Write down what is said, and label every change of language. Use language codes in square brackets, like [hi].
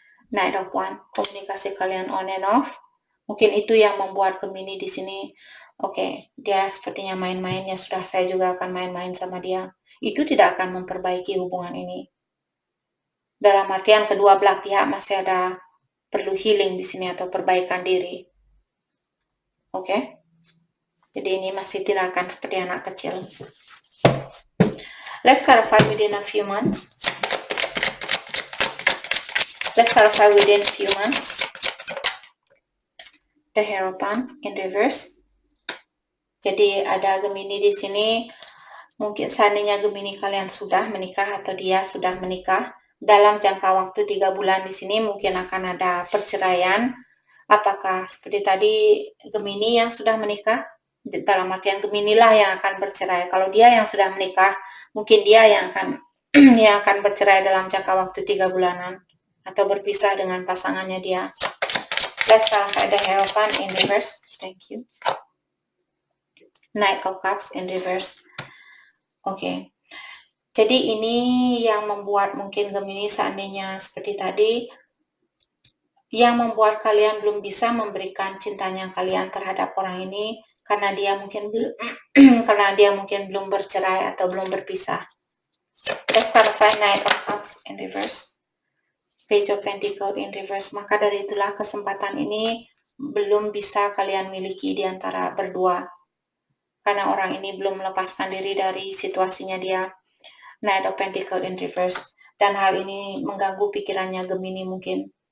[id] Knight of Wands, komunikasi kalian [en] on and off. [id] Mungkin itu yang membuat Gemini di sini, oke, dia sepertinya main-main, ya sudah, saya juga akan main-main sama dia. Itu tidak akan memperbaiki hubungan ini. Dalam artian kedua belah pihak masih ada perlu healing di sini atau perbaikan diri. Oke? Jadi ini masih tindakan seperti anak kecil. [en] Let's clarify within a few months. Let's clarify within a few months. The Hierophant in reverse. [id] Jadi ada Gemini di sini. Mungkin seandainya Gemini kalian sudah menikah atau dia sudah menikah, dalam jangka waktu 3 bulan di sini mungkin akan ada perceraian. Apakah seperti tadi Gemini yang sudah menikah? Dalam artian Gemini lah yang akan bercerai. Kalau dia yang sudah menikah, mungkin dia yang akan yang akan bercerai dalam jangka waktu 3 bulanan atau berpisah dengan pasangannya dia. [en] Let's clarify the Hierophant in reverse. Thank you. Knight of Cups in reverse. Oke. [id] Jadi ini yang membuat mungkin Gemini seandainya seperti tadi, yang membuat kalian belum bisa memberikan cintanya kalian terhadap orang ini karena dia mungkin karena dia mungkin belum bercerai atau belum berpisah. [en] Let's clarify Knight of Cups in reverse. Page of Pentacles in reverse. [id] Maka dari itulah kesempatan ini belum bisa kalian miliki di antara berdua. Karena orang ini belum melepaskan diri dari situasinya dia. [en] Knight of Pentacles in reverse. [id] Dan hal ini mengganggu pikirannya Gemini mungkin.